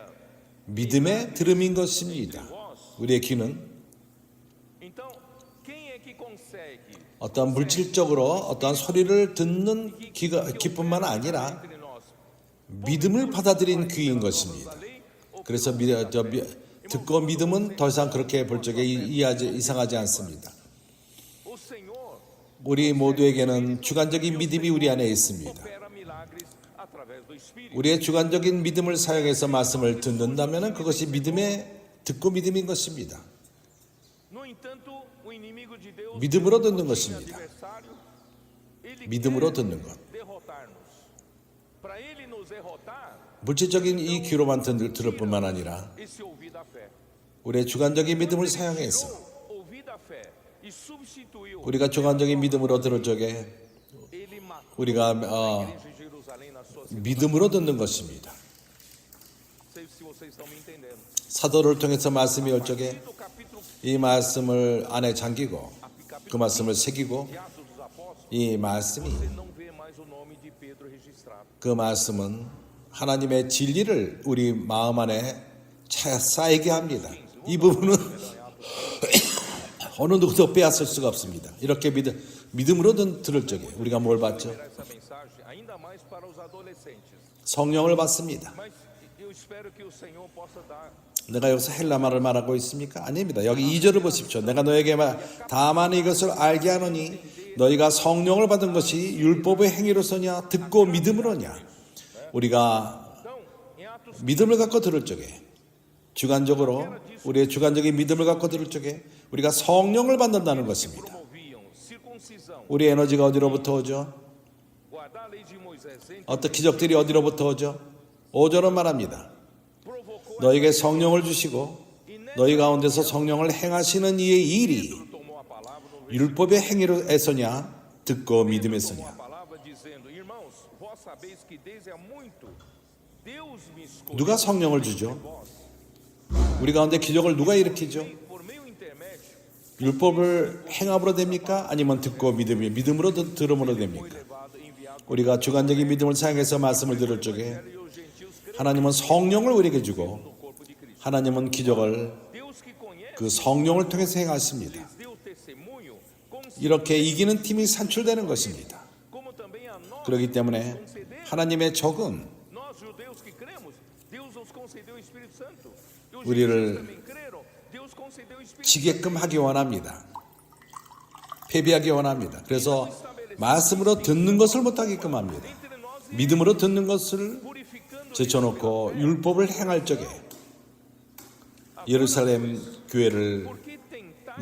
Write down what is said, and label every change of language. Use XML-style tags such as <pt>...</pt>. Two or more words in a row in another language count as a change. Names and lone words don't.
<ko>믿음의 들음인 것입니다. 우리의 귀는</ko> <pt>Então, quem é que consegue</pt> <ko>어떤 물질적으로 어떤 소리를 듣는 귀뿐만 아니라</ko> <pt>entre nós</pt> <ko>믿음을 받아들인 귀인 것입니다.</ko> <pt>a lei ou</pt> <ko>그래서 듣고 믿음은 더 이상 그렇게 볼 적에 이상하지 않습니다.</ko> <pt>o Senhor</pt> <ko>우리 모두에게는 주관적인 믿음이 우리 안에 있습니다.</ko> <pt>opera milagres através do Espírito?</pt> <ko>우리의 주관적인 믿음을 사용해서 말씀을 듣는다면 그것이 듣고 믿음인 것입니다.</ko> <pt>No entanto, o inimigo de Deus,</pt> <ko>믿음으로 듣는</ko> <pt>o</pt> <ko>것입니다.</ko> <pt>adversário, ele</pt> <ko>믿음으로</ko> <pt>quer</pt> <ko>듣는 것.</ko> <pt>derrotar-nos. Para ele nos derrotar,</pt> <ko>물질적인 이 귀로만 들을 뿐만 아니라</ko> <pt>esse ouvir da fé.</pt> <ko>우리의 주관적인 믿음을 사용해서</ko> <pt>Ouvir da fé e substituiu,</pt> <ko>우리가 주관적인 믿음으로 들을 적에</ko> <pt>ele matou</pt> <ko>우리가</ko> <pt>a igreja de Jerusalém na sua cidade.</pt> <ko>믿음으로 듣는 것입니다.</ko> <pt>Sei se vocês estão me entendendo.</pt> <ko>사도를 통해서 말씀이 올 적에</ko> <pt>No capítulo</pt> <ko>이 말씀을 안에 잠기고 그 말씀을 새기고</ko> <pt>de Atos dos Apóstolos,</pt> <ko>이 말씀이</ko> <pt>você não vê mais o nome de Pedro registrado.</pt> <ko>그 말씀은 하나님의 진리를 우리 마음 안에 쌓이게 합니다. 이 부분은 어느 누구도 빼앗을 수가 없습니다. 이렇게 믿음으로 들을 적에 우리가 뭘 받죠?</ko> <pt>Essa mensagem ainda mais para os adolescentes.</pt> <ko>성령을 받습니다.</ko> <pt>Mas eu espero que o Senhor possa dar</pt> <ko>내가 여기서 헬라말을 말하고 있습니까? 아닙니다. 여기 2절을 보십시오. 내가 너에게 다만 이것을 알게 하노니 너희가 성령을 받은 것이 율법의 행위로서냐 듣고 믿음으로냐. 우리가</ko> <pt>Então, em Atos</pt> <ko>믿음을 갖고 들을 적에 주관적으로 우리의 주관적인 믿음을 갖고 들을 적에 우리가 성령을 받는다는 것입니다.</ko> <pt>promoviam circuncisão,</pt> <ko>우리 에너지가 어디로부터 오죠?</ko> <pt>guardar a lei de Moisés, entre</pt> <ko>어떤 기적들이 어디로부터 오죠? 5절은 말합니다.</ko> <pt>provocou</pt> <ko>너에게 성령을 주시고 너희 가운데서 성령을 행하시는 이의 일이</ko> <pt>tomou a palavra</pt> <ko>율법의 행위로 애서냐 듣고</ko> <pt>Tomou a</pt> <ko>믿음에서냐.</ko> <pt>palavra dizendo: Irmãos, vós sabeis que desde há muito Deus me escolheu</pt> <ko>누가 성령을 주죠?</ko> <pt>vós,</pt> <ko>우리 가운데 기적을 누가 일으키죠?</ko> <pt>por meu intermédio,</pt> <ko>율법을 행함으로 됩니까? 아니면 듣고 믿음으로 들음으로 됩니까?</ko> <pt>levado, enviado</pt> <ko>우리가 주관적인 믿음을 사용해서 말씀을 들을 적에</ko> <pt>e os gentios creram</pt> <ko>하나님은 성령을 우리에게 주고</ko> <pt>no corpo de Cristo.</pt> <ko>하나님은 기적을</ko> <pt>Deus que conhece</pt> <ko>그 성령을 통해서 행하십니다.</ko> <pt>lhes deu testemunho,</pt> <ko>이렇게 이기는 팀이 산출되는 것입니다.</ko> <pt>como também a nós</pt> <ko>그렇기 때문에</ko> <pt>concedeu.</pt> <ko>하나님의 적은</ko> <pt>Nós, judeus que cremos, Deus nos concedeu o Espírito Santo. E os</pt> <ko>우리를</ko> <pt>gentios também creram, Deus concedeu o Espírito</pt> <ko>지게끔 하기 원합니다. 패배하기 원합니다. 그래서 말씀으로 듣는 것을 못하게끔 합니다.</ko> <pt>entre nós e</pt> <ko>믿음으로 듣는 것을</ko> <pt>purificando</pt> <ko>제쳐놓고 율법을 행할 적에 예루살렘 교회를</ko> <pt>porque tentar</pt>